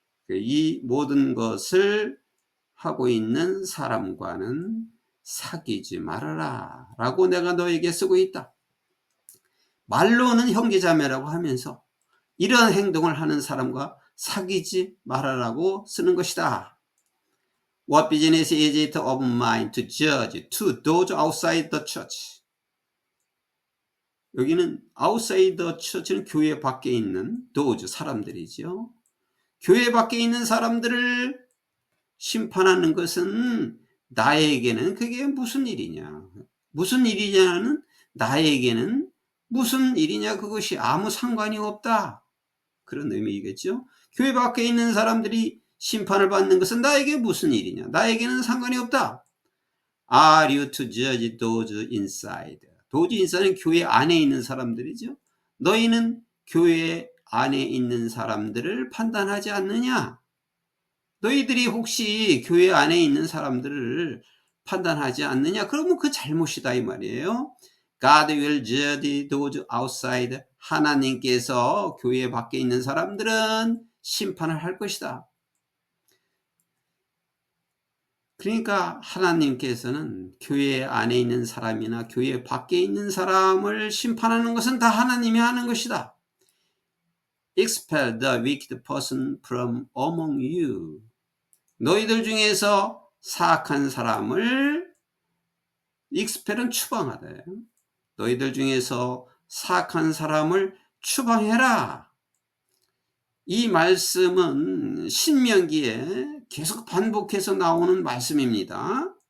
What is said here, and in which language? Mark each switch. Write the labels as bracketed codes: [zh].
[ko] 이 모든 것을 하고 있는 사람과는 사귀지 말아라 라고 내가 너에게 쓰고 있다. 말로는 형제자매라고 하면서 이러한 행동을 하는 사람과 사귀지 말아라고 쓰는 것이다. [en] What business is it of mine to judge to those outside the church? [ko] 여기는 [en] outside the church [ko] 는 교회 밖에 있는 [en] those, [ko] 사람들이죠. 교회 밖에 있는 사람들을 심판하는 것은 나에게는 그게 무슨 일이냐. 무슨 일이냐는 나에게는 무슨 일이냐, 그것이 아무 상관이 없다. 그런 의미겠죠. 교회 밖에 있는 사람들이 심판을 받는 것은 나에게 무슨 일이냐. 나에게는 상관이 없다. [en] Are you to judge those inside? [ko] 도주인사는 교회 안에 있는 사람들이죠. 너희는 교회 안에 있는 사람들을 판단하지 않느냐? 너희들이 혹시 교회 안에 있는 사람들을 판단하지 않느냐? 그러면 그 잘못이다 이 말이에요. [en] God will judge those outside. [ko] 하나님께서 교회 밖에 있는 사람들은 심판을 할 것이다. 그러니까 하나님께서는 교회 안에 있는 사람이나 교회 밖에 있는 사람을 심판하는 것은 다 하나님이 하는 것이다. [en] Expel the wicked person from among you. [ko] 너희들 중에서 사악한 사람을 expel은 추방하다. 너희들 중에서 사악한 사람을 추방해라. 이 말씀은 신명기에 계속 반복해서 나오는 말씀입니다.